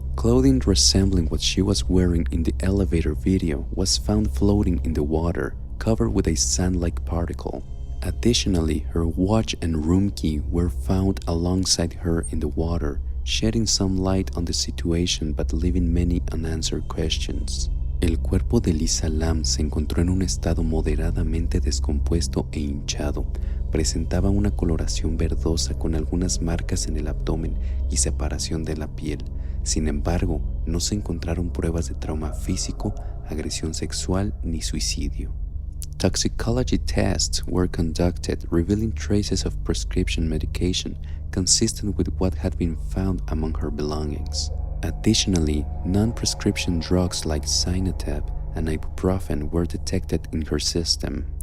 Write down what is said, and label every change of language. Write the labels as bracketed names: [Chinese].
[English] Clothing resembling what she was wearing in the elevator video was found floating in the water, covered with a sand-like particle. Additionally, her watch and room key were found alongside her in the water, shedding some light on the situation but leaving many unanswered questions. [Spanish] El cuerpo de Elisa Lam se encontró en un estado moderadamente descompuesto e hinchado. Presentaba una coloración verdosa con algunas marcas en el abdomen y separación de la piel. Sin embargo, no se encontraron pruebas de trauma físico, agresión sexual ni suicidio. [English] Toxicology tests were conducted, revealing traces of prescription medication consistent with what had been found among her belongings. Additionally, non-prescription drugs like Cyanotep and ibuprofen were detected in her system.